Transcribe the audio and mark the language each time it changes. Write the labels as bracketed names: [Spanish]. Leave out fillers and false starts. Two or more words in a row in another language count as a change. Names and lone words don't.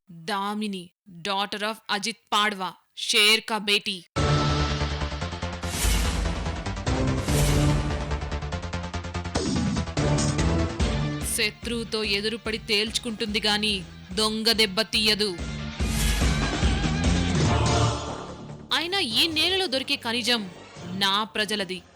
[Hindi] दामिनी, [English] daughter of [Hindi] अजित पाडवा, शेर का बेटी। [Telugu] శత్రువుతో ఎదురుపడి తేల్చుకుంటుంది గాని దొంగ దెబ్బ తీయదు. అయినా ఈ నేలలో దొరికే ఖనిజం నా ప్రజలది.